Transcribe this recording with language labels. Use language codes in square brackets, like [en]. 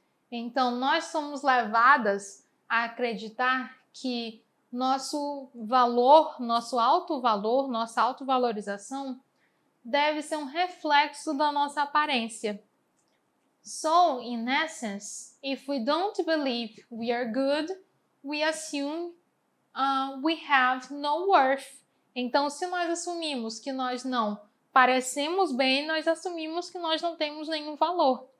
[pt] Então, nós somos levadas a acreditar que nosso valor, nosso alto valor, nossa autovalorização deve ser um reflexo da nossa aparência. [en] So, in essence, if we don't believe we are good, we assume we have no worth. [pt] Então, se nós assumimos que nós não parecemos bem, nós assumimos que nós não temos nenhum valor.